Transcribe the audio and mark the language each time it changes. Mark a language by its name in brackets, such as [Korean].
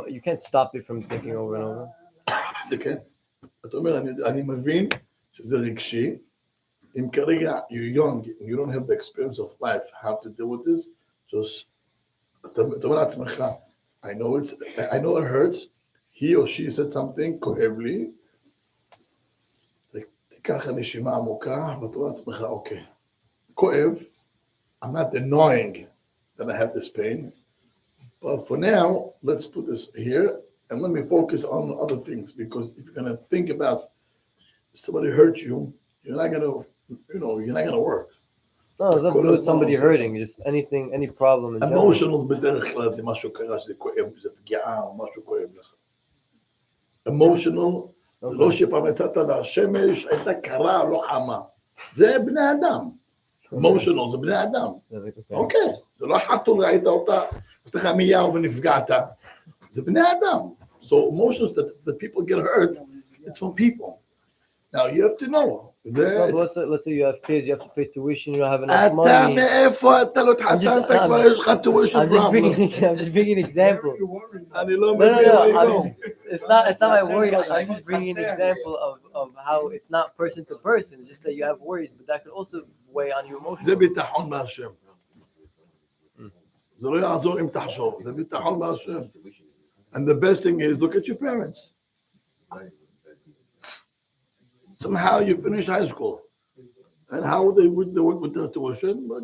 [English] So you can't stop it from thinking over and over. [Hebrew] זה כן. אתה אומר, אני מבין שזה רגשי. אם כרגע [English] you're young, you don't have the experience of life, how to deal with this, just, [Hebrew] אתה אומר לעצמך, [English] I know it hurts, he or she said something, [Hebrew] כואב לי, תיקח נשימה עמוקה, ואתה אומר לעצמך, אוקיי, כואב, [English] I'm not denying that I have this pain, but for now, let's put this here, and let me focus on other things, because if you're going to think about somebody hurt you, you're not going to work. No, it's not to do with somebody hurting. Just anything, any problem. In general. [Hebrew] Emotional בדרך כלל זה משהו קרה שזה כואב, זה פגיעה או משהו כואב לך. Emotional, לא שפעם יצאת והשמש הייתה קרה, לא חמה. זה בני אדם. Emotional זה בני אדם. אוקיי, זה לא חתול, ראית אותה, אז לך מיהו ונפגעת. זה בני אדם. [English] So emotions that people get hurt, it's from people. Now you have to know. No, let's say you have kids, you have to pay tuition, you don't have enough money. [Hebrew] אתה מאיפה אתה לא התחתנת, כבר יש לך tuition problem. [English] I'm just bringing an example. [Hebrew] אני לא מבין. [English] It's not my worry. I'm just bringing an example of how it's not person to person. It's just that you have worries, but that could also weigh on you emotionally. [Hebrew] זה ביטחון מהשם. זה לא יעזור אם תחשוב, זה ביטחון מהשם. [English] And the best thing is, look at your parents. Somehow you finish high school. And how they work with their tuition?